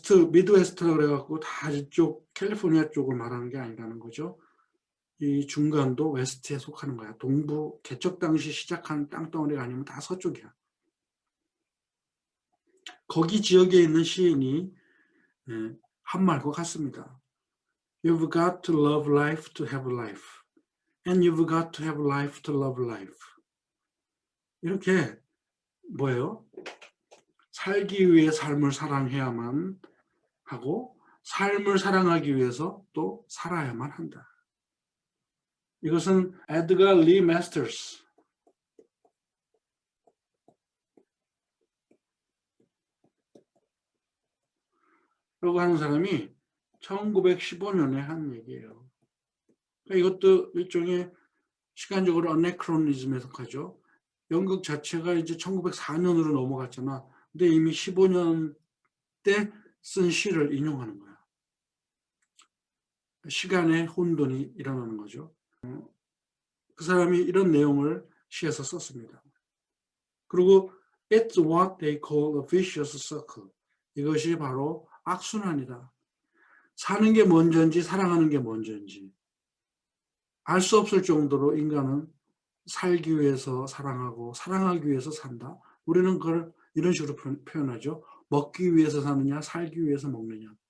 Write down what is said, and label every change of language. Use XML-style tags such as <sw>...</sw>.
<ko>미드 웨스트라고 그래갖고 다 이쪽 캘리포니아 쪽을 말하는 게 아니라는 거죠. 이 중간도 웨스트에 속하는 거야. 동부 개척 당시 시작한 땅덩어리가 아니면 다 서쪽이야. 거기 지역에 있는 시인이 한 말과 같습니다.</ko> <en>You've got to love life to have life. And you've got to have life to love life.</en> <ko>이렇게 뭐예요? 살기 위해 삶을 사랑해야만 하고 삶을 사랑하기 위해서 또 살아야만 한다. 이것은 에드가 리 마스터스 라고 하는 사람이 1915년에 한 얘기예요. 그러니까 이것도 일종의 시간적으로 어네크로니즘에 속하죠. 연극 자체가 이제 1904년으로 넘어갔잖아. 근데 이미 15년 때 쓴 시를 인용하는 거야. 시간의 혼돈이 일어나는 거죠. 그 사람이 이런 내용을 시에서 썼습니다. 그리고</ko> <en>It's what they call a vicious circle.</en> <ko>이것이 바로 악순환이다. 사는 게 먼저인지 사랑하는 게 먼저인지 알 수 없을 정도로 인간은 살기 위해서 사랑하고 사랑하기 위해서 산다. 우리는 그걸 이런 식으로 표현하죠. 먹기 위해서 사느냐 살기 위해서 먹느냐.</ko>